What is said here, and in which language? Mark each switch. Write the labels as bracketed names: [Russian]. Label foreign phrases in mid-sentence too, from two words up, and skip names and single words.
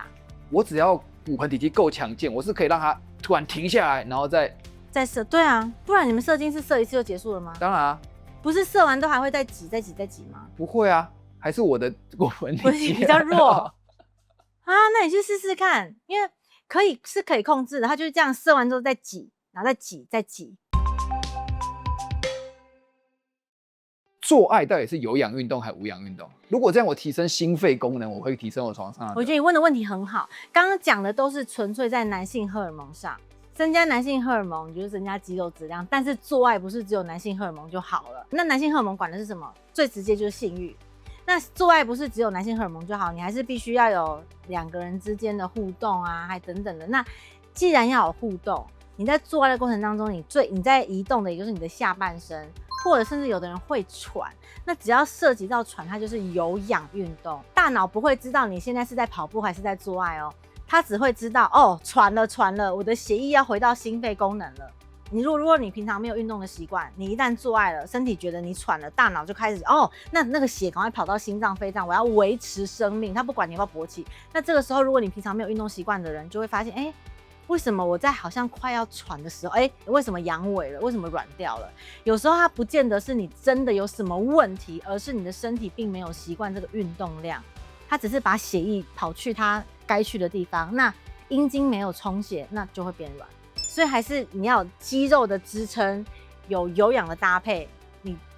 [Chinese] 我只要骨盆底肌夠強健，我是可以讓它突然停下來，然後再射。对啊，不然你們射精是射一次就結束了嗎？當然啊。不是射完都還會再擠嗎？不會啊，還是我的骨盆底肌比較弱啊。那你去試試看，因為可以控制的，它就是這樣射完之後再擠，然後再擠。做愛到底是有氧運動還是無氧運動？如果這樣我提升心肺功能，我會提升我床上的。我覺得你問的問題很好，剛剛講的都是純粹在男性荷爾蒙上。增加男性荷爾蒙，你就是增加肌肉質量，但是做愛不是只有男性荷爾蒙就好了。那男性荷爾蒙管的是什麼？最直接就是性慾。那做愛不是只有男性荷爾蒙就好，你還是必須要有兩個人之間的互動啊，還等等的。那既然要有互動，你在做愛的過程當中，你在移動的也就是你的下半身，或者甚至有的人會喘，那只要涉及到喘，它就是有氧運動。大腦不會知道你現在是在跑步還是在做愛哦。他只會知道喘了，我的血液要回到心肺功能了。如果你平常沒有運動的習慣，你一旦做愛了，身體覺得你喘了，大腦就開始那個血趕快跑到心臟、肺臟，我要維持生命。他不管你要不要勃起。那這個時候，如果你平常沒有運動習慣的人，就會發現，為什麼我在好像快要喘的時候，為什麼陽痿了？為什麼軟掉了？有時候它不見得是你真的有什麼問題，而是你的身體並沒有習慣這個運動量，它只是把血液跑去它該去的地方，那陰莖沒有充血，那就會變軟。所以還是你要有肌肉的支撐，有氧的搭配，你